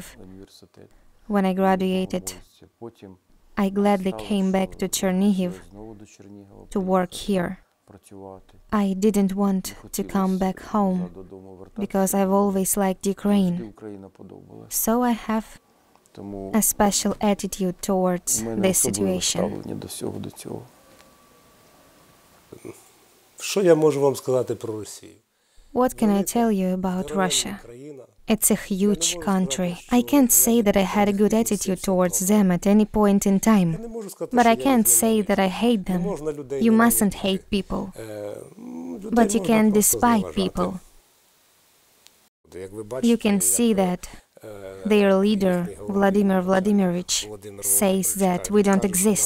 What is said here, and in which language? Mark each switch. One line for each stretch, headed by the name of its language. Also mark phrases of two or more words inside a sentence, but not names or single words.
English: When I graduated, I gladly came back to Chernihiv to work here. I didn't want to come back home because I've always liked Ukraine. So I have a special attitude towards this situation.
Ukrainian: Що я можу вам сказати про Росію?
English: What can I tell you about Russia? It's a huge country. I can't say that I had a good attitude towards them at any point in time. But I can't say that I hate them. You mustn't hate people. But you can despise people. You can see that their leader, Vladimir Vladimirovich, says that we don't exist.